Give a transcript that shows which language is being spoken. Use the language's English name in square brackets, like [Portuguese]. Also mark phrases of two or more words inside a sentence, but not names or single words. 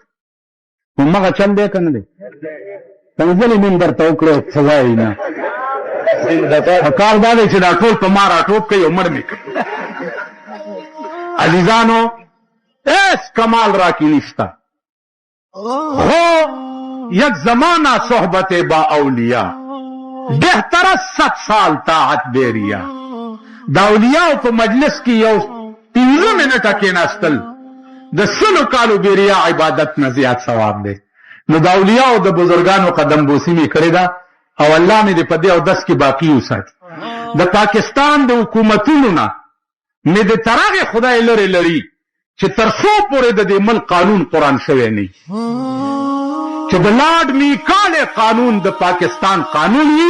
[Pashto] همغه چل دی که نه دی؟ پنځلې مين درته وکړو څه وایي نه. کار دا دی چې دا ټول په ما راټوپ کوي او مړ مې کوي. عزیزانو هیڅ کمال را کې نشته، [Persian] हो یک زمانہ صحبت با اولیاء بہتر 7 سال طاعت بیریا. [Pashto] دا اولیاء په مجلس کې یو 15 منټه کېناستل د 100 کالو بیریا عبادت نه زیات ثواب دی. نو دا اولیاء او د بزرګانو قدم بوسی می کړی دا او الله مې دې په دې او دس کې باقی وساتي. د پاکستان د حکومتونو نه مې د ترغه خدای لري لري چې تر څو پورې د دې ملک قانون قرآن شوی نه چې د لارډ میکال قانون د پاکستان قانون وي.